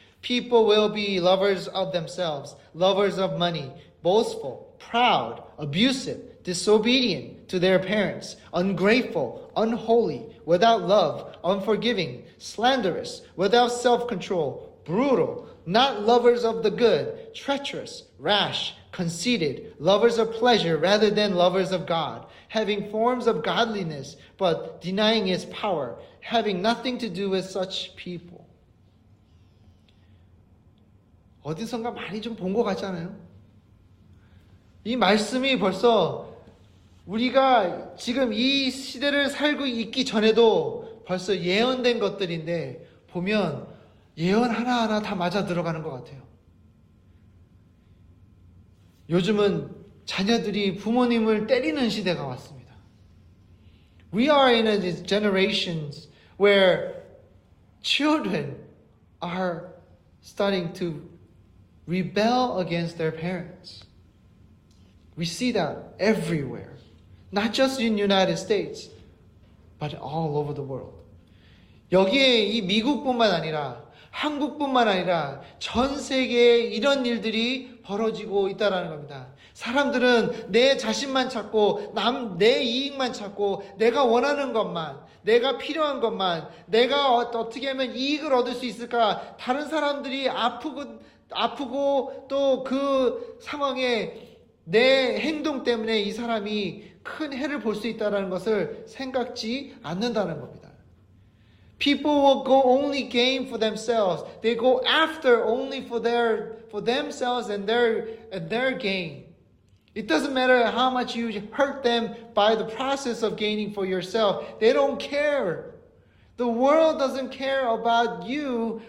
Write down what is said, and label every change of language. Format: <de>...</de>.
<en>People will be lovers of themselves, lovers of money, boastful, proud, abusive, disobedient to their parents, ungrateful, unholy, without love, unforgiving, slanderous, without self-control, brutal, not lovers of the good, treacherous, rash, conceited, lovers of pleasure rather than lovers of God, having forms of godliness, but denying its power, having nothing to do with such people.</en> <ko>어디선가 많이 좀 본 것 같지 않아요? 이 말씀이 벌써 우리가 지금 이 시대를 살고 있기 전에도 벌써 예언된 것들인데 보면 예언 하나하나 다 맞아 들어가는 것 같아요. 요즘은 자녀들이 부모님을 때리는 시대가 왔습니다.</ko> <en>We are in a generation where children are starting to rebel against their parents. We see that everywhere. Not just in the United States, but all over the world.</en> <ko>여기에 이 미국뿐만 아니라 한국뿐만 아니라 전 세계에 이런 일들이 벌어지고 있다는 겁니다. 사람들은 내 자신만 찾고 내 이익만 찾고 내가 원하는 것만, 내가 필요한 것만, 내가 어떻게 하면 이익을 얻을 수 있을까, 다른 사람들이 아프고 또 그 상황에 내 행동 때문에 이 사람이 큰 해를 볼 수 있다는 것을 생각지 않는다는 겁니다.</ko> <en>People will go only gain for themselves. They go after only for themselves and their gain. It doesn't matter how much you hurt them by the process of gaining for yourself. They don't care. The world doesn't care about you.</en>